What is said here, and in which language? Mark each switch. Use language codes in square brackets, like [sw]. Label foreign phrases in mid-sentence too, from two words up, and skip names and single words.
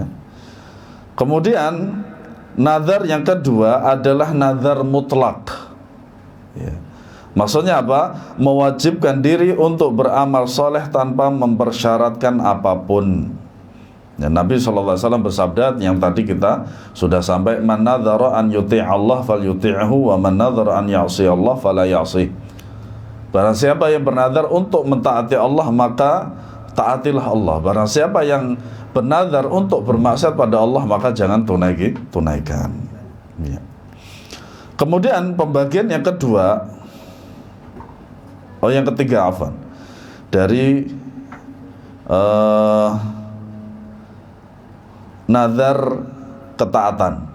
[id] Kemudian nazar yang kedua adalah nazar mutlak. Ya. Maksudnya apa? Mewajibkan diri untuk beramal soleh tanpa mempersyaratkan apapun. Ya, Nabi SAW bersabda yang tadi kita sudah sampai, [ar] من نذر أن يطيع الله فليطعه ومن نذر أن يعصي الله فلا يعصه. [id] Barang siapa yang bernazar untuk mentaati Allah, maka taatilah Allah. Barang siapa yang bernazar untuk bermaksiat pada Allah, maka jangan tunaikan. Ya. Kemudian pembagian yang kedua, yang ketiga, dari nazar ketaatan.